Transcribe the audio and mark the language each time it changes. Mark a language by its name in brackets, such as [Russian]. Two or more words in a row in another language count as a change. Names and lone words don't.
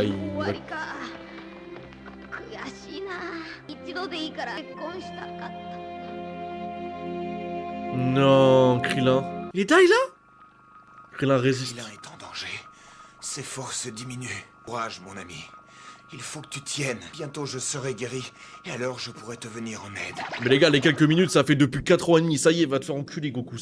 [French] Il... [Japanese] 終わりか。悔しいな。一度でいいから結婚したかった。 [French] Non, Krillin. Il est taille là? Krillin résiste. Krillin est en danger. Ses forces diminuent. Courage, mon ami. Il faut que tu tiennes. Bientôt je serai guéri. Et alors je pourrai te venir en aide. Mais les gars, les quelques minutes, ça fait depuis 4 ans et demi. Ça y est, va te faire enculer, Goku.